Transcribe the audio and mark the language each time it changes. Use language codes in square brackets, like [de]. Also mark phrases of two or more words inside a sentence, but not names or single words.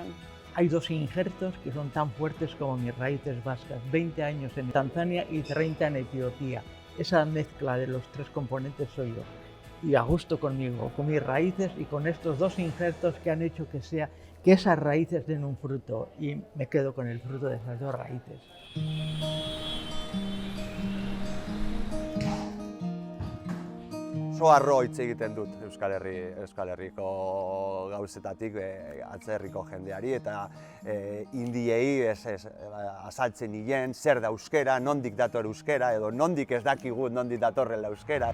[es] Hay dos injertos que son tan fuertes como mis raíces vascas, 20 años en Tanzania y 30 en Etiopía. Esa mezcla de los tres componentes soy yo. Y a gusto conmigo, con mis raíces y con estos dos injertos que han hecho que esas raíces den un fruto, y me quedo con el fruto de esas dos raíces. [eu] Oso harro hitz egiten dut Euskal Herriko gauzetatik atzerriko jendeari eta indiei azaltzen nien zer da euskera, nondik dator euskera edo nondik ez dakigu nondik datorrela euskera.